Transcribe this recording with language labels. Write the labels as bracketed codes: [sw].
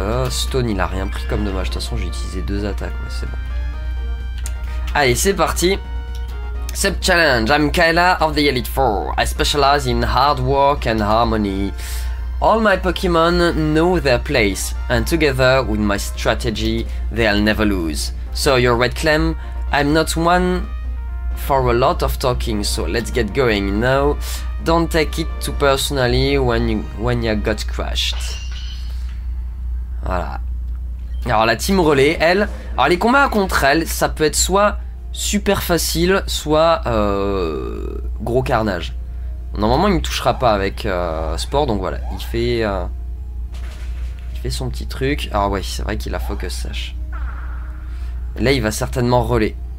[fr] Stone, il a rien pris comme dommage. De toute façon, j'ai utilisé 2 attaques. Ouais, c'est bon. Allez, c'est parti. Sub challenge. [en] I'm Kayla of the Elite Four. I specialize in hard work and harmony. All my Pokemon know their place, and together with my strategy, they'll never lose. So your red clam, I'm not one for a lot of talking, so let's get going now. Don't take it too personally when you got crashed. [fr] Voilà. Alors la team relais, elle... Alors les combats contre elle, ça peut être soit super facile, soit gros carnage. Normalement il me touchera pas avec sport, donc voilà. Il fait son petit truc. Alors ouais, c'est vrai qu'il a focus sash. Là il va certainement relais.